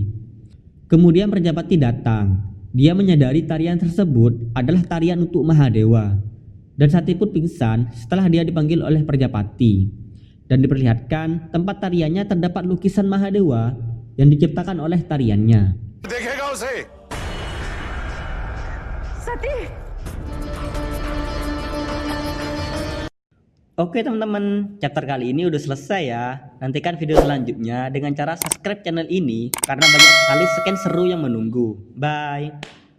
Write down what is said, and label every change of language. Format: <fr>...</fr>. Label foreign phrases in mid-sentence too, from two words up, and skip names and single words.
<id>Kemudian Prajapati datang. Dia menyadari tarian tersebut adalah tarian untuk Mahadewa. Dan Sati pun pingsan setelah dia dipanggil oleh Prajapati. Dan diperlihatkan tempat tariannya terdapat lukisan Mahadewa yang diciptakan oleh tariannya.</id> <hi>देखेगा उसे। सती</hi> <id>Oke teman-teman, chapter kali ini udah selesai ya. Nantikan video selanjutnya dengan cara</id> <en>subscribe channel</en> <id>ini karena banyak sekali scan seru yang menunggu. Bye.</id>